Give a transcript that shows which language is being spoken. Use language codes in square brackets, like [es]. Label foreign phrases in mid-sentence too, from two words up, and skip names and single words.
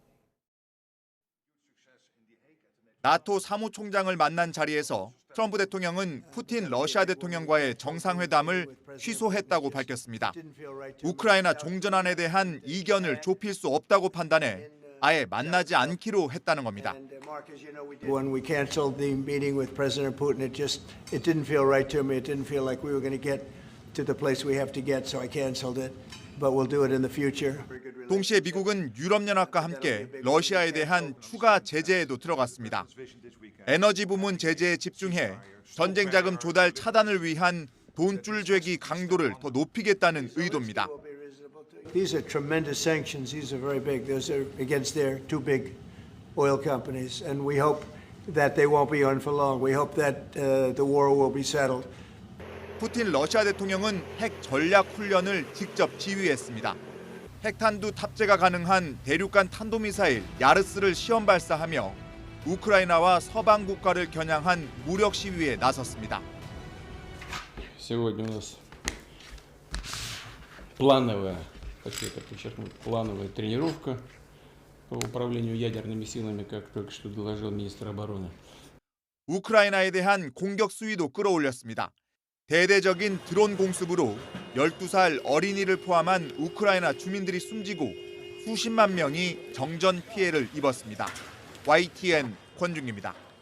[ko] 나토 사무총장을 만난 자리에서 트럼프 대통령은 푸틴 러시아 대통령과의 정상회담을 취소했다고 밝혔습니다. 우크라이나 종전안에 대한 이견을 좁힐 수 없다고 판단해 아예 만나지 않기로 했다는 겁니다. [en] When we canceled the meeting with President Putin, it didn't feel right to me. It didn't feel like we were going to get to the place we have to get, so I canceled it. But we'll do it in the future. [ko] 동시에 미국은 유럽연합과 함께 러시아에 대한 추가 제재에도 들어갔습니다. 에너지 부문 제재에 집중해 전쟁 자금 조달 차단을 위한 돈줄 죄기 강도를 더 높이겠다는 의도입니다. [en] look, these are tremendous sanctions. These are very big. Those are against their two big oil companies, and we hope that they won't be on for long. We hope that the war will be settled. [ko] 푸틴 러시아 대통령은 핵 전략 훈련을 직접 지휘했습니다. 핵탄두 탑재가 가능한 대륙간 탄도미사일 야르스를 시험 발사하며 우크라이나와 서방 국가를 겨냥한 무력 시위에 나섰습니다. [ru] Сегодня у нас плановая, хочу это подчеркнуть, плановая тренировка по управлению ядерными силами, как только что доложил министр обороны. [ko] 우크라이나에 대한 공격 수위도 끌어올렸습니다. 대대적인 드론 공습으로 12살 어린이를 포함한 우크라이나 주민들이 숨지고 수십만 명이 정전 피해를 입었습니다. YTN 권중기입니다.